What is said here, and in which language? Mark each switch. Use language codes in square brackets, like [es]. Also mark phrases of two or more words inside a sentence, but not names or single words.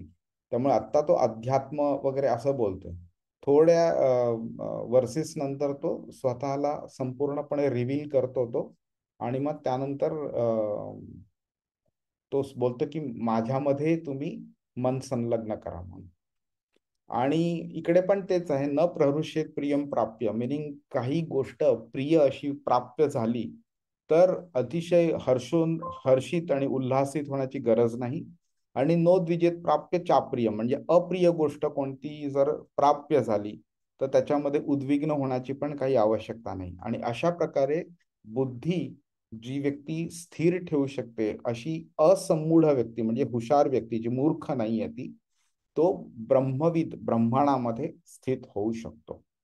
[mr] त्यामुळे आता तो अध्यात्म वगैरे असं बोलतोय. थोड्या वर्सेस नंतर तो स्वतःला संपूर्णपणे रिव्हील करतो तो. आणि मग त्यानंतर तो बोलतो की माझ्यामध्ये तुम्ही मन संलग्न करा म्हणून. आणि इकडे पण तेच आहे, [sa] न प्रहृष्येत प्रियम प्राप्य, [mr] मिनिंग काही गोष्ट प्रिय अशी प्राप्य झाली तर अतिशय हर्षित आणि उल्हासित होण्याची गरज नाही. [sa] आणि नो द्विजेत प्राप्य चाप्रिय, [mr] म्हणजे अप्रिय गोष्ट कोणती जर प्राप्य झाली तर त्याच्यामध्ये उद्विग्न होण्याची पण काही आवश्यकता नाही. आणि अशा प्रकारे बुद्धी जी व्यक्ती स्थिर ठेवू शकते, अशी असमूढ व्यक्ती म्हणजे हुशार व्यक्ती, जी मूर्ख नाही आहे ती, तो ब्रह्मविद ब्रह्मांडामध्ये स्थित होऊ शकतो.